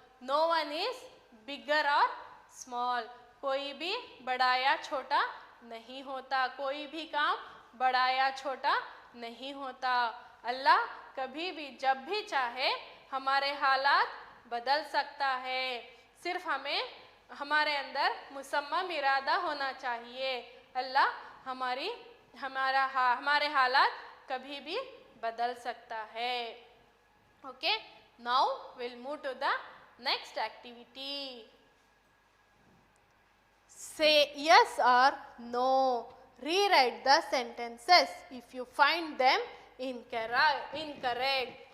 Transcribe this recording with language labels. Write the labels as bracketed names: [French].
[English] No one is bigger or small. [Hindi] कोई भी बड़ा या छोटा नहीं होता, कोई भी काम बड़ा या छोटा नहीं होता. अल्लाह कभी भी जब भी चाहे हमारे हालात बदल सकता है. सिर्फ हमें हमारे अंदर मुसम्मम इरादा होना चाहिए. अल्लाह हमारे हालात कभी भी बदल सकता है. [English] Okay, now we'll move to the next activity. Say yes or no. Rewrite the sentences if you find them incorrect.